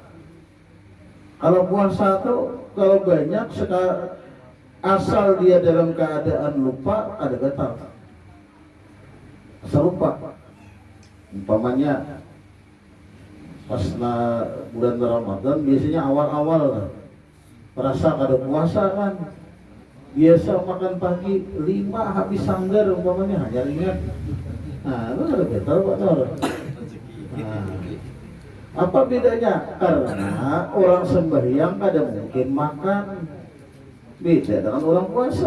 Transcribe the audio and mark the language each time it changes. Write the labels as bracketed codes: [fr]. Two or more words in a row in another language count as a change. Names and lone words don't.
[id] Kalau puasa tuh kalau banyak asal dia dalam keadaan lupa, ada batal. Asal lupa. Umpamanya pas bulan Ramadan biasanya awal-awal merasa kada puasa kan, biasa makan pagi 5 habis sanggar umpamanya, hanya ingat. Nah, itu ada batal Pak Nur. Apa bedanya? Karena orang sembahyang kada mungkin makan, beda dengan orang puasa.